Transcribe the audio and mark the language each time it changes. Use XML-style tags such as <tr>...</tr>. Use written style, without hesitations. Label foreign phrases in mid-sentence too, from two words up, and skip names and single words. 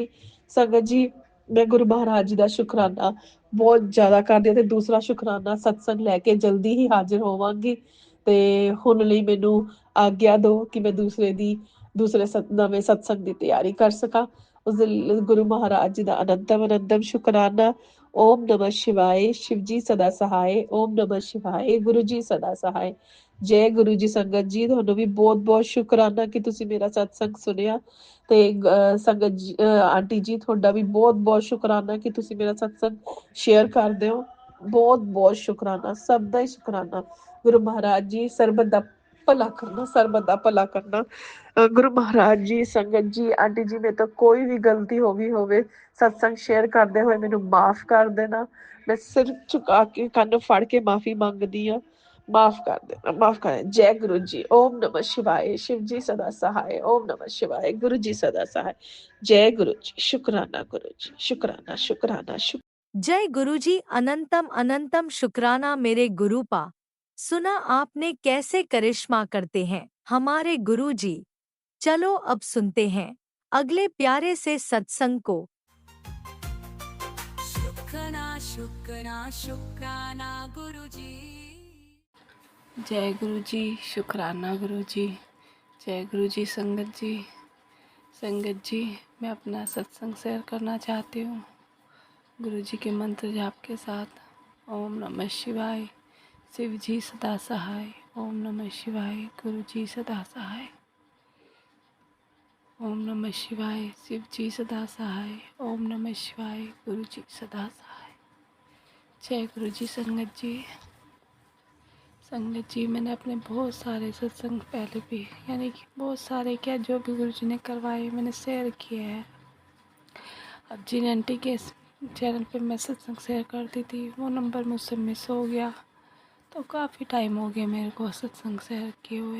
<pa>ਸੰਗਤ ਜੀ ਮੈਂ ਗੁਰੂ ਮਹਾਰਾਜ ਜੀ ਦਾ ਸ਼ੁਕਰਾਨਾ ਬਹੁਤ ਜ਼ਿਆਦਾ ਕਰਦੀ ਹਾਂ, ਤੇ ਦੂਸਰਾ ਸ਼ੁਕਰਾਨਾ ਸਤਸੰਗ ਲੈ ਕੇ ਜਲਦੀ ਹੀ ਹਾਜ਼ਰ ਹੋਵਾਂਗੀ। ਤੇ ਹੁਣ ਲਈ ਮੈਨੂੰ ਆਗਿਆ ਦਿਓ ਕਿ ਮੈਂ ਦੂਸਰੇ ਨਵੇਂ ਸਤਸੰਗ ਦੀ ਤਿਆਰੀ ਕਰ ਸਕਾਂ। ਉਸ ਦੇ ਲਈ ਗੁਰੂ ਮਹਾਰਾਜ ਜੀ ਦਾ ਅਨੰਤਮ ਅਨੰਤਮ ਸ਼ੁਕਰਾਨਾ।</pa> <hi>ਓਮ ਨਮः शिवाय, शिव जी सदा सहाय। ओम नमः शिवाय, गुरु जी सदा सहाय। जय गुरु जी।</hi> <pa>संगत जी ਤੁਹਾਨੂੰ ਵੀ ਬਹੁਤ ਬਹੁਤ ਸ਼ੁਕਰਾਨਾ ਕਿ ਤੁਸੀਂ ਮੇਰਾ ਸਤਸੰਗ ਸੁਣਿਆ। ਤੇ ਸੰਗਤ ਜੀ, ਆਂਟੀ ਜੀ ਤੁਹਾਡਾ ਵੀ ਬਹੁਤ ਬਹੁਤ ਸ਼ੁਕਰਾਨਾ ਕਿ ਤੁਸੀਂ ਮੇਰਾ ਸਤਸੰਗ ਸ਼ੇਅਰ ਕਰਦੇ ਹੋ। ਬਹੁਤ ਬਹੁਤ ਸ਼ੁਕਰਾਨਾ, ਸਭ ਦਾ ਹੀ ਸ਼ੁਕਰਾਨਾ। ਗੁਰੂ ਮਹਾਰਾਜ ਜੀ ਸਰਬਤ ਦਾ ਭਲਾ ਕਰਨਾ, ਸਰਬਤ ਦਾ ਭਲਾ ਕਰਨਾ। ਗੁਰੂ ਮਹਾਰਾਜ ਜੀ, ਸੰਗਤ ਜੀ, ਆਂਟੀ ਜੀ, ਮੇਰੇ ਤੋਂ ਕੋਈ ਵੀ ਗਲਤੀ ਹੋ ਗਈ ਹੋਵੇ ਸਤਸੰਗ ਸ਼ੇਅਰ ਕਰਦੇ ਹੋਏ ਮੈਨੂੰ ਮਾਫ ਕਰ ਦੇਣਾ। ਮੈਂ ਸਿਰ ਝੁਕਾ ਕੇ ਕੰਨ ਫੜ ਕੇ ਮਾਫੀ ਮੰਗਦੀ ਹਾਂ।</pa> <hi>माफ कर देना, माफ कर। जय गुरु जी। ओम नमः शिवाय, शिव जी सदा सहाय। ओम नमः शिवाय, गुरु जी सदा सहाय। जय गुरु जी। शुक्राना गुरु जी, शुक्राना शुक्राना शुक्राना। जय गुरु जी। अनंतम अनंतम शुक्राना मेरे गुरुपा। सुना आपने कैसे करिश्मा करते हैं हमारे गुरु जी। चलो अब सुनते हैं अगले प्यारे से सत्संग को। शुक्राना शुक्राना शुक्राना गुरु जी। जय गुरु जी। शुक्राना गुरु जी। जय गुरु जी। संगत जी मैं अपना सत्संग शेयर करना चाहती हूँ गुरु जी के मंत्र जाप के साथ। ओम नमः शिवाय, शिव जी सदा सहाय। ओम नमः शिवाय, गुरु जी सदा सहाय। ओम नमः शिवाय, शिव जी सदा सहाय। ओम नमः शिवाय, गुरु जी सदा सहाय। जय गुरु जी। संगत जी मैंने अपने बहुत सारे सत्संग पहले भी, यानी कि बहुत सारे क्या, जो भी गुरु जी ने करवाए मैंने शेयर किए हैं। अब जिन आंटी के चैनल पे मैं सत्संग शेयर करती थी वो नंबर मुझसे मिस हो गया, तो काफ़ी टाइम हो गया मेरे को सत्संग शेयर किए हुए।</hi>